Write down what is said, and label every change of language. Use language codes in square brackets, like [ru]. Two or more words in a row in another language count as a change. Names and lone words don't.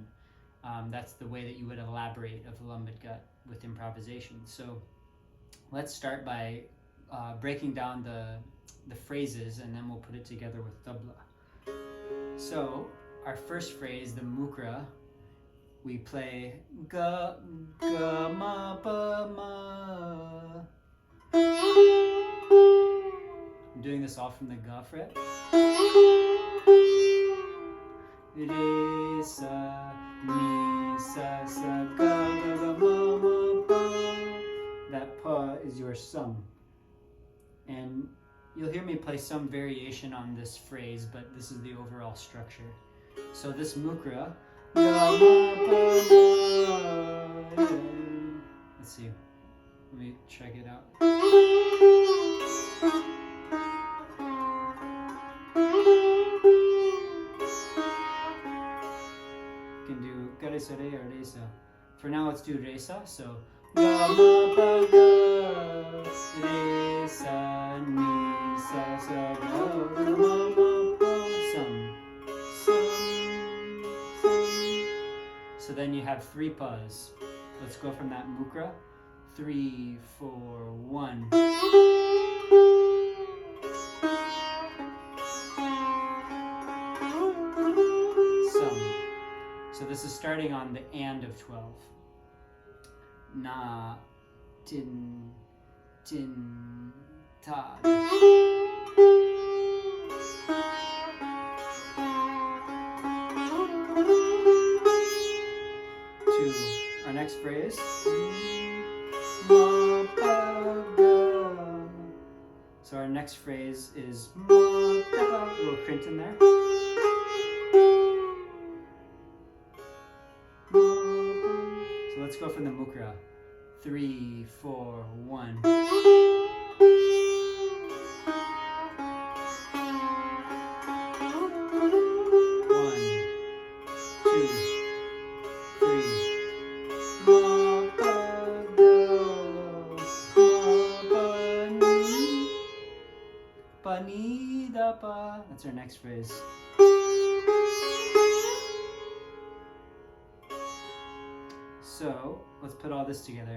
[en] That's the way that you would elaborate a Vilambit Gat with improvisation. So let's start by breaking down the phrases, and then we'll put it together with tabla. So our first phrase, the mukra, we play ga ga ma pa ma. I'm doing this all from the ga fret. Re sa mi sa sa ga ga ga ma ma pa. That pa is your sum. And you'll hear me play some variation on this phrase, but this is the overall structure. So this mukra, let's see, let me check it out. You can do ga re sa re or re sa. For now, let's do re sa. So ga ma pa ga re sa mi sa sa ga ga ma ma pa sum sum sum. So then you have three pas. Let's go from that mukra. 3, 4, 1. Sum. So this is starting on the and of 12. Na, tin, tin, ta. To our next phrase. Ma, pa, ga. So our next phrase is ma, pa, pa. A little crint in there. So let's go from the mukra. 3, 4, 1. 1, 2, 3. Ma pa ga, ma pa ni, pa ni da pa. That's our next phrase. So let's put all this together.